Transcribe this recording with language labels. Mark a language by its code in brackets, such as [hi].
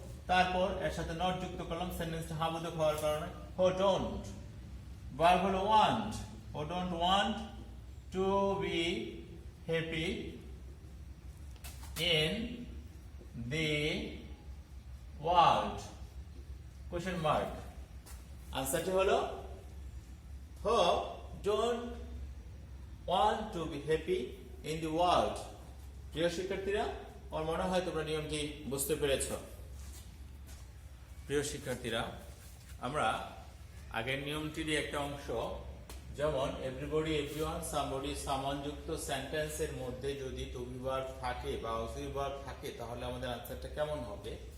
[bn] তারপর এর সাথে নট যুক্ত করলাম, সেন্টেন্সটা হাবোধক হওয়ার কারণে [en] Who don't. Verb হলো want, who don't want to be happy in the world question mark. আনসারটি হলো who don't want to be happy in the world। [bn] প্রিয় শিক্ষার্থীরা, আমার মনে হয় তোমরা নিয়মটি বুঝতে পেরেছো। প্রিয় শিক্ষার্থীরা, আমরা আগের নিয়মটিরই একটা অংশ, যেমন এভরিবডি, এভরিওয়ান, সামবডি, সামওয়ান যুক্ত সেন্টেন্সের মধ্যে যদি টু বি ভার্ব থাকে বা অক্সিলারি ভার্ব থাকে, তাহলে আমাদের আনসারটা কেমন হবে?